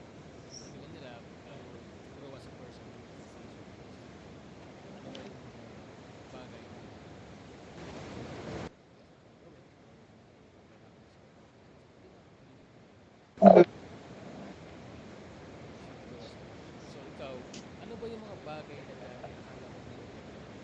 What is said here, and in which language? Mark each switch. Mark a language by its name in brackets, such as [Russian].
[English] So, [Filipino] sabihin nila, [English] I grow as a person, you need to face your biggest fear. [Filipino] Ano ba yung mga bagay na kailangan gawin o yung mga kailangan sagutin? So, ginawa ko, tinignan ko muna. [English] You should grow as a person. [Filipino] So, ikaw, ano ba yung mga bagay na dati akala mo hindi mo kaya?